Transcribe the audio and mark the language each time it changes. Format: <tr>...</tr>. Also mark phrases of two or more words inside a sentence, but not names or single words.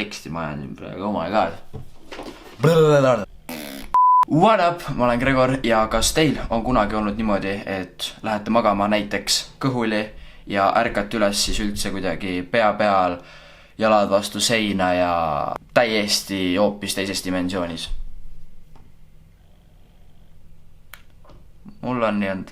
<et>hästi majan siin praegu,</et> <en>oh my god. What up,</en> <et>ma olen Gregor ja kas teil on kunagi olnud niimoodi, et lähete magama näiteks kõhuli ja ärkate üles siis üldse kuidagi pea peal, jalad vastu seina ja täiesti hoopis teises dimensioonis? Mul on nii olnud.</et>